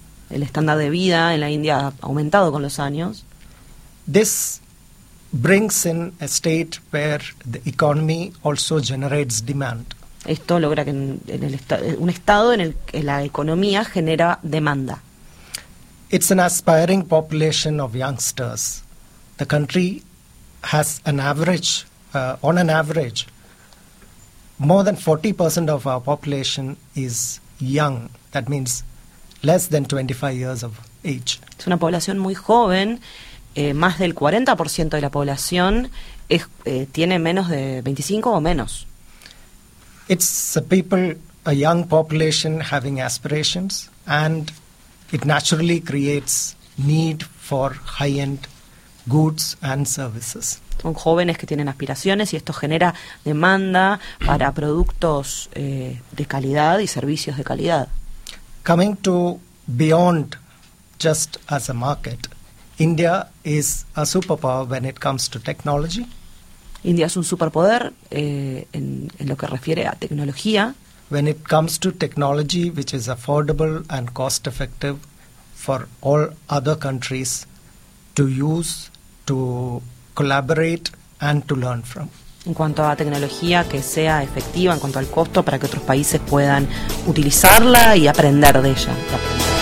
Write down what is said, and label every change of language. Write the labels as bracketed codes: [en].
[es] El estándar de vida en la India ha aumentado con los años. [en] This brings in a state where the economy also generates demand. [es] Esto logra que un estado en el que la economía genera demanda. [en] It's an aspiring population of youngsters. The country has an average, on an average, more than 40% of our population is young. That means less than 25 years of age. [es] Es una población muy joven, más del 40% de la población tiene menos de 25 o menos. [en] It's a people, a young population having aspirations, and it naturally creates need for high-end goods and services. [es] Son jóvenes que tienen aspiraciones y esto genera demanda para productos de calidad y servicios de calidad. [en] Coming to beyond just as a market, India is a superpower when it comes to technology. [es] India es un superpoder en lo que refiere a tecnología. [en] when it comes to technology which is affordable and cost effective for all other countries to use, to collaborate and to learn from. [es] En cuanto a tecnología que sea efectiva en cuanto al costo para que otros países puedan utilizarla y aprender de ella.